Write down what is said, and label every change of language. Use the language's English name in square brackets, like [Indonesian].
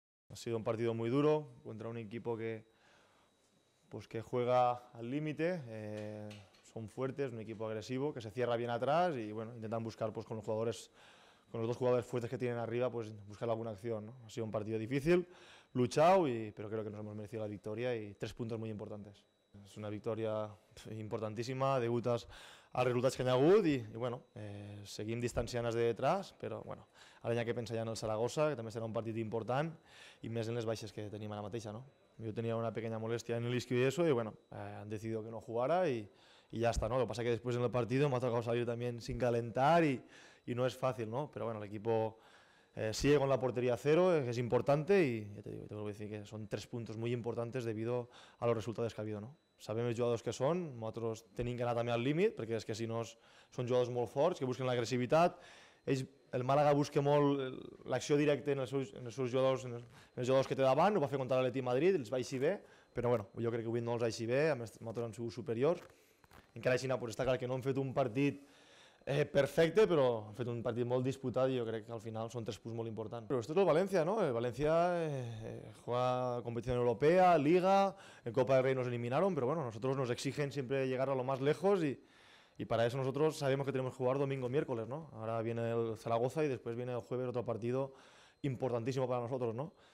[Spanish] Ha sido un partido muy duro contra un equipo que juega al límite, son fuertes, un equipo agresivo que se cierra bien atrás y bueno, intentan buscar pues, con los dos jugadores fuertes que tienen arriba, pues buscar alguna acción, ¿no? Ha sido un partido difícil, luchado, pero creo que nos hemos merecido la victoria y 3 puntos muy importantes. [Catalan] És una victòria importantíssima, degut als resultats que hi ha hagut i bueno, seguim distanciant-nos de detrás, però bueno, ara hi ha que pensar ja en el Saragossa, que també serà un partit important i més en les baixes que tenim ara mateixa, ¿no? [Spanish] Yo tenía una pequeña molestia en el isquio y eso, y bueno, han decidido que no jugara y ya está, ¿no? Lo que pasa es que después en el partido me ha tocado salir también sin calentar y no es fácil, ¿no? Pero bueno, el equipo sigue con la portería cero, que es importante y ya te digo, te vuelvo a decir que son 3 puntos muy importantes debido a los resultats que ha habido, no? [Catalan] Sabem els jugadors que són, nosaltres tenim que anar també al límit, perquè és que si no són jugadors molt forts, que busquen l'agressivitat. El Màlaga busca molt l'acció directa en els seus jugadors, en els jugadors que té davant, ho va fer contra l'Atlètic Madrid, els va eixir bé, però bueno, jo crec que avui no els ha eixit bé, a més nosaltres han sigut superiors. Encara així, pues, està clar que no han fet un partit perfecte, però han fet un partit molt disputat i jo crec que al final són 3 punts molt importants. [Spanish] Pero esto es el Valencia, ¿no? El Valencia juega competición europea, Liga, en Copa del Rey nos eliminaron, pero bueno, nosotros nos exigen siempre llegar a lo más lejos y para eso nosotros sabemos que tenemos que jugar domingo, miércoles, ¿no? Ahora viene el Zaragoza y después viene el jueves otro partido importantísimo para nosotros, ¿no?